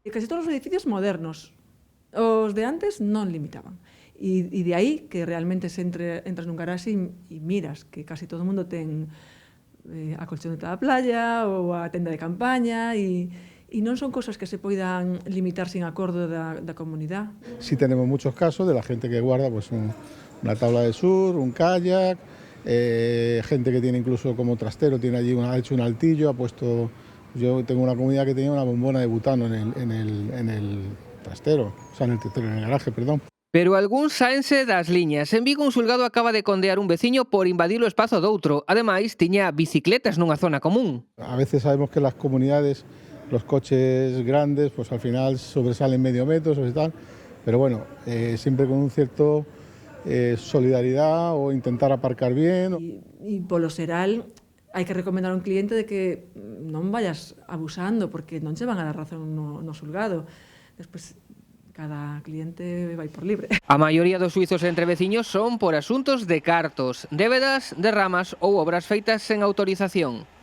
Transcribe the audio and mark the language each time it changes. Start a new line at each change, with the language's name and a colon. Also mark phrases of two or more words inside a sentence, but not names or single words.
Galician: Casi todos os edificios modernos, os de antes non limitaban. E de aí que realmente se entras nun garaxe e miras que casi todo o mundo ten a colchoneta da playa ou a tenda de campaña e non son cosas que se poidan limitar sin acordo da comunidade.
Spanish: Sí tenemos muchos casos de la gente que guarda pues una tabla de surf, un kayak, gente que tiene incluso como trastero, tiene allí ha hecho un altillo, ha puesto... Yo tengo una comunidad que tenía una bombona de butano en el trastero, o sea, en el garaje, perdón.
Galician: Pero algúns saense das liñas. En Vigo un xulgado acaba de condear un veciño por invadir o espazo doutro. Ademais, tiña bicicletas nunha zona común.
Spanish: A veces sabemos que las comunidades, los coches grandes, pues al final sobresalen medio metro y tal, pero bueno, siempre con un cierto solidaridad o intentar aparcar bien.
Galician: E polo xeral hai que recomendar a un cliente de que non vayas abusando porque non che van a dar razón no xulgado. Despois cada cliente vai por libre. A maioría dos xuizos entre veciños son por asuntos de cartos, débedas, derramas ou obras feitas sen autorización.